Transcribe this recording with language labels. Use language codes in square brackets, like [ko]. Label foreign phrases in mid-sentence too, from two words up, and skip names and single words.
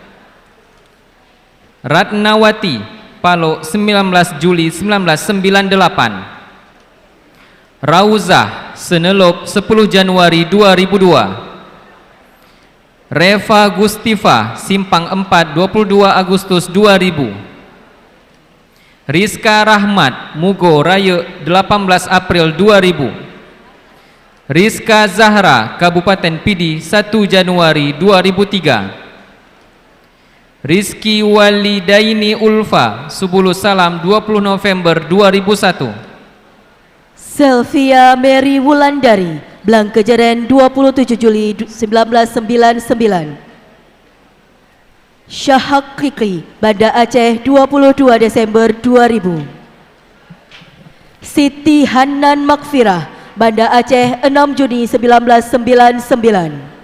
[id] Ratnawati, Palo, 19 Juli 1998. Rauzah, Senelop, 10 Januari 2002. Reva Gustifa, Simpang 4, 22 Agustus 2000. Rizka Rahmat, Mugo Raya, 18 April 2000. Rizka Zahra, Kabupaten Pidi, 1 Januari 2003. Rizki Walidaini Ulfa, Subulu Salam, 20 November 2001. Selvia Mary Wulandari, Blang Kejeren, 27 Juli 1999. Syahak Kikri, Banda Aceh, 22 Desember 2000. Siti Hanan Makfirah, Banda Aceh, 6 Juni 1999.